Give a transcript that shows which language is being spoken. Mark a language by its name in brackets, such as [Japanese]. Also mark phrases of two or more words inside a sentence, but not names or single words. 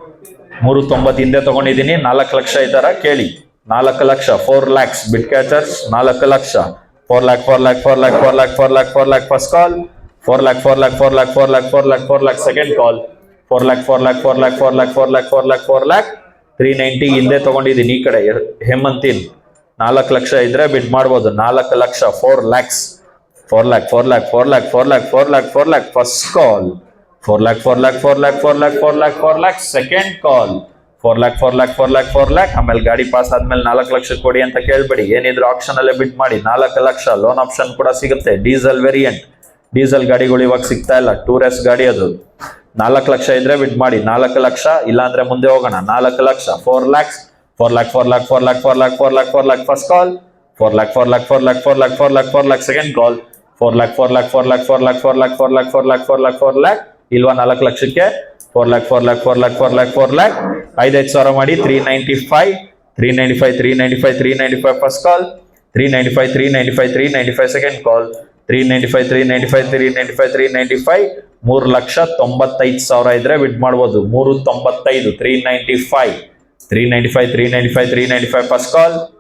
[Kannada] 390 ಹಿಂದೆ ತಗೊಂಡಿದ್ದೀನಿ 4 ಲಕ್ಷ ಇದ್ದಾರ ಕೇಳಿ 4 ಲಕ್ಷ 4 lakhs [English] bid catchers [Kannada] 4 ಲಕ್ಷ 4 lakh 4 lakh 4 lakh 4 lakh 4 lakh 4 lakh [English] first call [Kannada] 4 lakh 4 lakh 4 lakh 4 lakh 4 lakh 4 lakh [English] second call [Kannada] 4 lakh 4 lakh 4 lakh 4 lakh 4 lakh 4 lakh 4 lakh 390 ಹಿಂದೆ ತಗೊಂಡಿದ್ದೀನಿ ಈ ಕಡೆ ಹೇಮಂತಿನ್ 4 ಲಕ್ಷ ಇದ್ರೆ ಬಿಡ್ ಮಾಡ್ಬೋದು 4 ಲಕ್ಷ 4 lakhs 4 lakh 4 lakh 4 lakh 4 lakh 4 lakh 4 lakh [English] first call [Kannada] 4 lakh 4 lakh 4 lakh 4 lakh 4 lakh 4 lakh [English] second call [Kannada] 4 lakh 4 lakh 4 lakh 4 lakh ಆಮೇಲೆ ಗಾಡಿ ಪಾಸ್ ಆದ್ಮೇಲೆ 4 ಲಕ್ಷ ಕೊಡಿ ಅಂತ ಕೇಳ್ಬೇಡಿ ಏನಿದ್ರು ಆಪ್ಷನ್ ಅಲ್ಲೇ ಬಿಡ್ ಮಾಡಿ 4 ಲಕ್ಷ [English] loan option [Kannada] ಕೂಡ ಸಿಗುತ್ತೆ [English] diesel variant [Kannada] ಡೀಸೆಲ್ ಗಾಡಿಗಳು ಇವಾಗ ಸಿಗ್ತಾ ಇಲ್ಲ ಟೂರೆಸ್ ಗಾಡಿ ಅದು 4 ಲಕ್ಷ ಇದ್ರೆ ಬಿಡ್ ಮಾಡಿ 4 ಲಕ್ಷ ಇಲ್ಲ ಅಂದ್ರೆ ಮುಂದೆ ಹೋಗೋಣ 4 ಲಕ್ಷ 4 lakhs 4 lakh 4 lakh 4 lakh 4 lakh 4 lakh 4 lakh [English] first call [Kannada] 4 lakh 4 lakh 4 lakh 4 lakh 4 lakh 4 lakh [English] second call [Kannada] 4 lakh 4 lakh 4 lakh 4 lakh 4 lakh 4 lakh 4 lakh 4 lakh 4 lakh ಇಲ್ವಾ 4 ಲಕ್ಷಕ್ಕೆ 4 lakh 4 lakh 4 lakh 4 lakh 4 lakh 5 ಸಾವಿರ ಮಾಡಿ 395 395 395 395 [English] first call [Kannada] 395 395 395 [English] second call [Kannada] 395 395 395 395 3 ಲಕ್ಷ 95 ಸಾವಿರ ಇದ್ರೆ ಬಿಡ್ ಮಾಡ್ಬೋದು 395 395 395 395 395 [English] first call